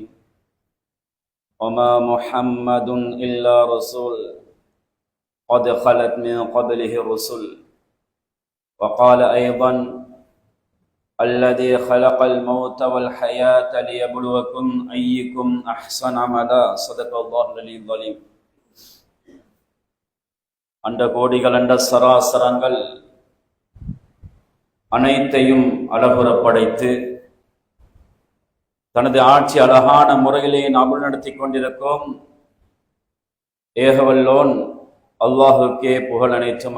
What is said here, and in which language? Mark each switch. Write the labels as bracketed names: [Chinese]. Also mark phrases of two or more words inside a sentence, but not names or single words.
[Arabic] وما محمد إلا رسول قد خلت من قبله الرسل. وقال أيضا: الذي خلق الموت والحياة ليبلوكم أيكم أحسن عملا. صدق الله العلي العظيم. [Tamil] அண்ட கோடிகள், அண்ட சராசரங்கள் அனைத்தையும் அழகுற படைத்து தனது ஆட்சி அழகான முறையிலே நாம் நடத்தி கொண்டிருக்கும் ஏகவல்லோன் அல்லாஹுக்கே புகழ் அனைத்தும்.